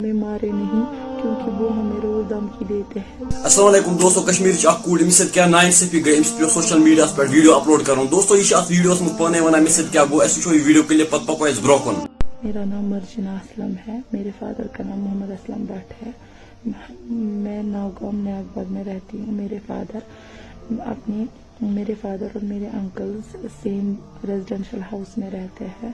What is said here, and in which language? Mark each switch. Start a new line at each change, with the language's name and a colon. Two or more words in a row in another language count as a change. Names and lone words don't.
Urdu: ہمیں مارے نہیں کیونکہ وہ ہمیں روز دھمکی دیتے ہیں.
Kashmiri: السلام علیکم دوستو کشمیر اخ کوڑ امس کیا ناانصافی گئی امس پہ
English: social media
Kashmiri: پہ ویڈیو اپلوڈ کرن دوستو یہ ویڈیو مجھ پانے ونان امس کیا گو اس وچو یہ
English: video clip
Kashmiri: پتہ پکو اس برو کن.
Urdu: میرا نام مرجنا اسلم ہے. میرے فادر کا نام محمد اسلم بٹ ہے. میں ناگام نیاگ میں رہتی ہوں. میرے فادر اور میرے انکلز
English: same residential house
Urdu: میں رہتے ہیں.